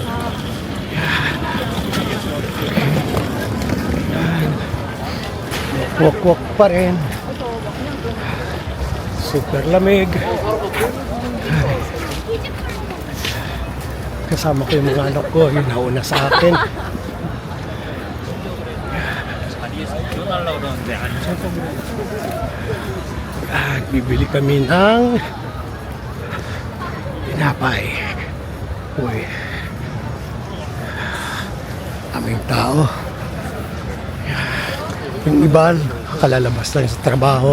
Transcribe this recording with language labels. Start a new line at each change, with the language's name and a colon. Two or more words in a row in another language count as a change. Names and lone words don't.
Filipino: Walk pa rin. Super lamig. Kasama ko yung mga anak ko, yun nauna sa akin.
Korean: 일어나려고 그러는데 안
Filipino: At bibili kami ng tinapay. Uy. Aming tao. Yung iba, kalalabas lang sa trabaho.